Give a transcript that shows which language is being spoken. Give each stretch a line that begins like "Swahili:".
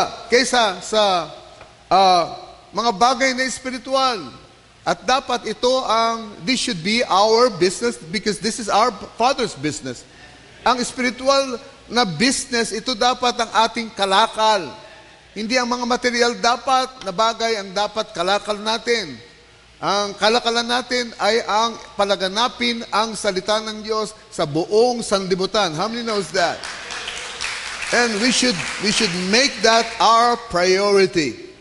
Filipino: Kaysa sa mga bagay na espiritual. At dapat
English: this should be our business because this is our Father's business.
Filipino: Ang spiritual na business, ito dapat ang ating kalakal. Hindi ang mga material na bagay ang dapat kalakal natin. Ang kalakalan natin ay ang palaganapin ang salita ng Diyos sa buong sanlibutan.
English: How many knows that? And we should make that our priority.